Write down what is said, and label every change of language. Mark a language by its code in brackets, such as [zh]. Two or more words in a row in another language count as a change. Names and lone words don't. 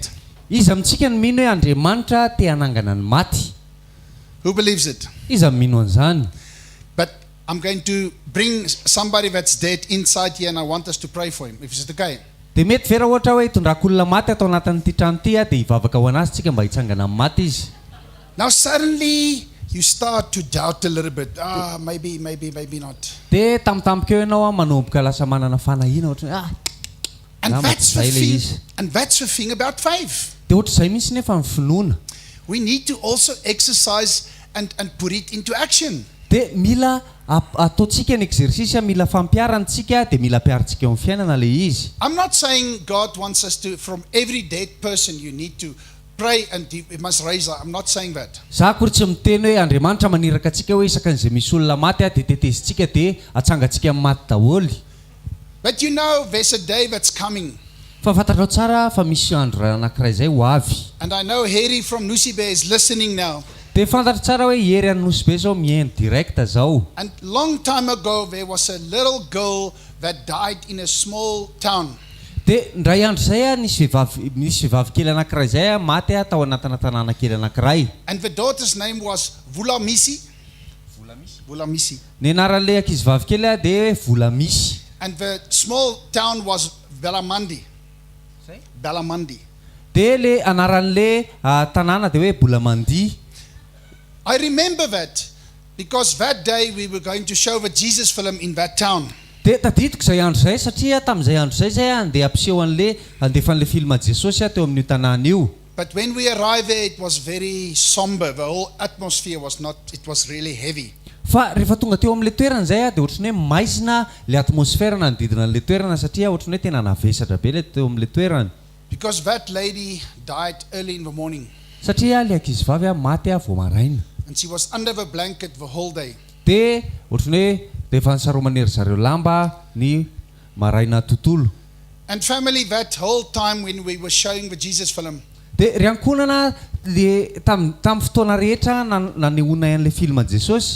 [mg] Iza amintsika ny mino hoe Andriamanitra te hanangana ny maty. [en] Who believes it? [mg] Iza mino an'izany. [en] But I'm going to bring somebody that's dead inside here and I want us to pray for him. If it's okay. [mg] Dia mety vera ohatra hoe hitondrako olona maty atao anatin'ity trano ity dia hivavaka ho anazy tsika mba hitsangana amin'ny maty izy. [en] Now suddenly you start to doubt a little bit. Maybe not. [mg] Dia tamtampoka eo ianao manomboka lasa manana fanahiana ohatra [en] and that's the thing about faith. [mg] Dia ohatra izay mihitsy nefa ny finoana. [en] We need to also exercise and put it into action. [mg] Dia mila ataontsika ny exercice mila fampiarantsika dia mila ampiarantsika eo amin'ny fiainana le izy. [en] I'm not saying God wants us to, from every dead person you need to pray and he must raise up. I'm not saying that. [mg] Za kory tsy miteny hoe Andriamanitra maniraka antsika hoe isakan'izay misy olona maty dia tetezitsika dia atsangatsika amin'ny maty daholo. [en] But you know, there's a day that's coming. [mg] Fa fantatrao tsara fa misy andro anankiray zay ho avy. [en] And I know Harry from Nusibe is listening now. [mg] Dia fantatra tsara hoe Hery any Nosy be zao mihaino direkta zao. [en] And long time ago, there was a little girl that died in a small town. [mg] Dia ndray andro zay nisy vehivavy kely anankiray zay maty tao anatina tanàna kely anankiray. [en] And the daughter's name was Vulamisi. Vulamisi. [mg] Ny anaran'ilay ankizivavy kely dia Volamisy. [en] And the small town was Belamandi. Belamandi. [mg] Dia le anaran'ilay tanàna dia hoe Bolamandi. [en] I remember that because that day we were going to show the Jesus film in that town. [mg] Dia tadidiko zay andro zay satria tamin'izay andro zay zay andeha ampiseho andefan'ilay filma Jesosy teo amin'io tanàna io. [en] But when we arrived there, it was very somber. The whole atmosphere was not, it was really heavy. [mg] Fa rehefa tonga teo amin'ilay toerana zay dia ohatrany hoe maizina ilay atmosfera manodidina an'ilay toerana satria ohatrany hoe tena navesatra be ilay teo amin'ilay toerana. [en] Because that lady died early in the morning. [mg] Satria ilay ankizivavy maty vao maraina. [en] And she was under the blanket the whole day. [mg] Dia ohatrany hoe dia efa nisaromanery zareo lamba ny maraina tontolo. [en] And family, that whole time when we were showing the Jesus film, [mg] Dia ry ankonana le tamin'ny fotoana rehetra nanehoana an'ilay filma Jesosy.